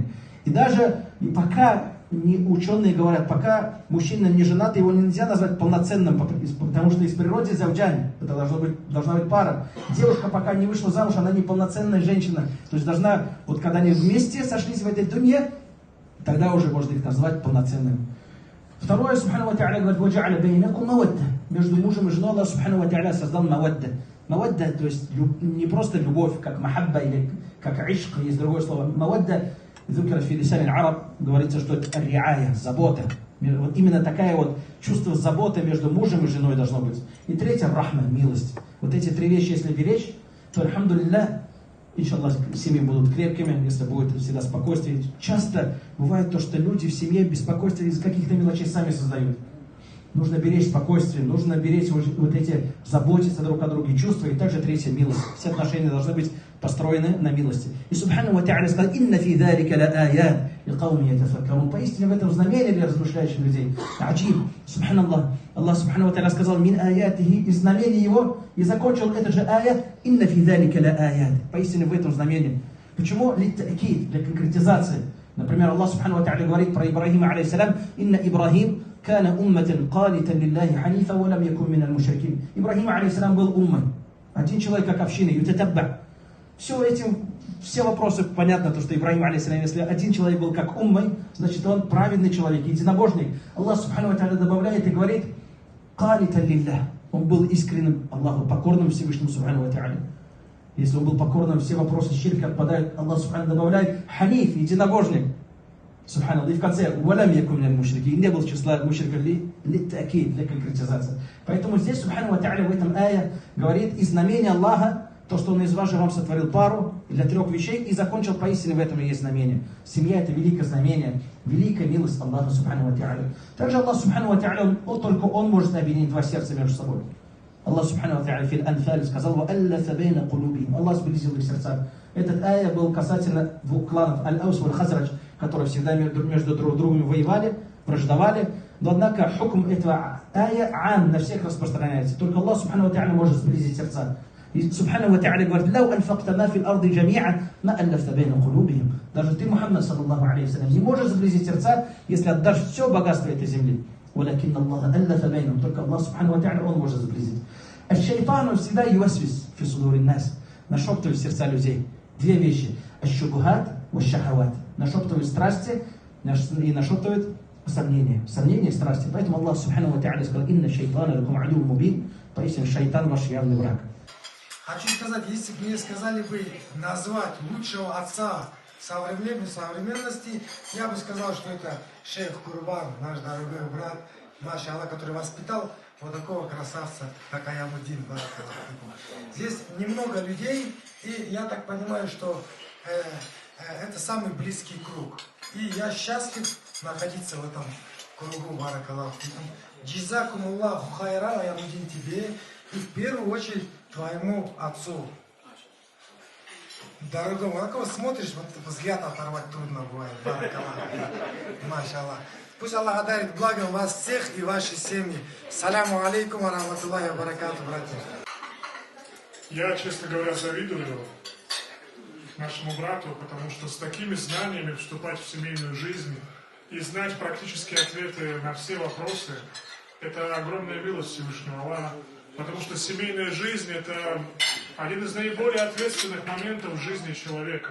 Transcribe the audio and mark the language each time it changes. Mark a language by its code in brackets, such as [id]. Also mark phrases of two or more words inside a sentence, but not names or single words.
[ru] И даже пока ученые говорят, пока мужчина не женат, его нельзя назвать полноценным, потому что из природы завджань, это должна быть пара. Девушка, пока не вышла замуж, она не полноценная женщина. То есть должна, вот когда они вместе сошлись в этой дунье, тогда уже можно их назвать полноценными. Второе, [ar] سبحانه وتعالى говорит: «وجعل بينكم مودة». [ru] Между мужем и женой [ar] الله سبحانه وتعالى [ru] создал мавадда. Мавадда, то есть не просто любовь, как махабба или как ишк, есть другое слово. [ar] مودة، ذكر في لسان العرب, [ru] говорится, что это риая, забота. Вот именно такая вот чувство заботы между мужем и женой должно быть. И третье, рахма, милость. Вот эти три вещи, если беречь, то, [ar] الحمد لله، إن شاء الله, [ru] семьи будут крепкими, если будет всегда спокойствие. Часто бывает то, что люди в семье беспокойство из каких-то мелочей сами создают. Нужно беречь спокойствие, нужно беречь вот эти, заботиться друг о друге, чувства. И также третье, милость. Все отношения должны быть построены на милости. [ar] И سبحانه وتعالى сказал: «إن في ذلك لآيات لقوم يتفكرون. [ru] Поистине в этом знамение для размышляющих людей. [ar] عجيب، سبحان الله. الله سبحانه وتعالى сказал: من آياته, [ru] из знамений его, и закончил это же ая: [ar] إن في ذلك لآيات. [ru] Поистине в этом знамении. Почему? Литта'кид, для конкретизации. Например, [ar] الله سبحانه وتعالى [ru] говорит про Ибрахима [ar] عليه السلام: إن إبراهيم كان أمة قانتا لله حنيفا ولم يكن من المشركين. [ru] Ибрахим алейхиссалям был уммой. Один человек как община, ютатабба. Все вопросы понятно, то, что Ибрахим алейхиссалям, если один человек был как уммой, значит он праведный человек, единобожник. [ar] الله سبحانه وتعالى [ru] добавляет и говорит: [ar] قانتا لله. [ru] Он был искренним Аллаху, покорным Всевышнему [ar] سبحانه وتعالى. [ru] Если он был покорным, все вопросы ширка отпадают. [ar] الله سبحانه [ru] добавляет: ханиф, единобожник. Субханаллах. И в конце: [ar] ولم يكن من المشركين. [ru] Не был в числа мушриков, литта'кид, для конкретизации. Поэтому здесь [ar] سبحانه وتعالى [ru] в этом ае говорит из знамения Аллаха, то, что Он из вас же вам сотворил пару для 3 вещей, и закончил: поистине в этом и есть знамение. Семья — это великое знамение, великая милость [ar] الله سبحانه وتعالى. Также الله سبحانه وتعالى, [ru] только Он может объединить 2 сердца между собой. [ar] الله سبحانه وتعالى [ru] в Анфаль сказал: [ar] «وألف بين قلوبهم». [ru] Аллах сблизил их сердца. Этот ая был касательно 2 кланов, Аль-Аус валь Хазрадж, которые всегда между друг другом воевали, враждовали. Но однако хукм этого ая ам, на всех распространяется. Только [ar] الله سبحانه وتعالى [ru] может сблизить сердца. [ar] И سبحانه وتعالى говорит: «لو أنفقت ما في الأرض جميعا ما ألفت بين قلوبهم». [ru] Даже ты, [ar] محمد صلى الله عليه وسلم, [ru] не можешь сблизить сердца, если отдашь все богатство этой земли. [ar] «ولكن الله ألف بينهم». Только الله سبحانه وتعالى, [ru] Он может сблизить. А шайтану всегда [ar] يوسوس في صدور الناس, [ru] нашептывает в сердца людей 2 вещи: [ar] الشبهات والشهوات. [ru] Нашептывает страсти и нашептывает сомнения. Сомнения и страсти. [ar] Поэтому الله سبحانه وتعالى сказал: إن الشيطان لكم عدو مبين. [ru] Поистине шайтан ваш явный враг. Хочу сказать, если бы мне сказали бы назвать лучшего отца современности, я бы сказал, что это шейх Курбан, наш дорогой брат, машаллах, который воспитал вот такого красавца, как Аямуддин. Здесь немного людей, и я так понимаю, что это самый близкий круг. И я счастлив находиться в этом кругу, [ar] بارك الله فيكم. جزاكم الله خيرا, Аямуддин, [ru] тебе, и в первую очередь твоему отцу. Дорогой, на кого смотришь, вот взгляд оторвать трудно бывает. [ar] بارك الله. ما شاء الله. [ru] Пусть Аллах одарит благом вас всех и ваши семьи. [ar] السلام عليكم ورحمة الله وبركاته, [ru] братья. Я, честно говоря, завидую нашему брату, потому что с такими знаниями вступать в семейную жизнь и знать практические ответы на все вопросы — это огромная милость Всевышнего Аллаха. Потому что семейная жизнь — это один из наиболее ответственных моментов в жизни человека.